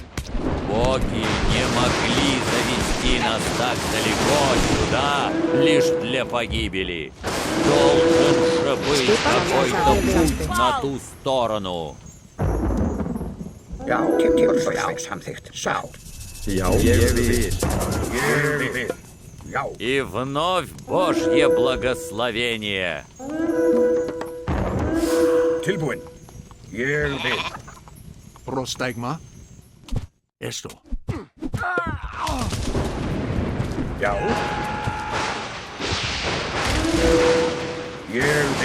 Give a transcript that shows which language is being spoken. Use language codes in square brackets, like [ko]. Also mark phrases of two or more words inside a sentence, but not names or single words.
[ru] Боги не могли завести нас так далеко сюда лишь для погибели. Должен же быть какой-то путь на ту сторону. [is] Já. Tilbúin. Samþykkt. Já. Já, ég vil. Ég vil. Já. [ru] И вновь Божье благословение. [is] Tilbúin. Ég vil. [el] Prostegma. [ru] Что? [is] Já. Ég vil.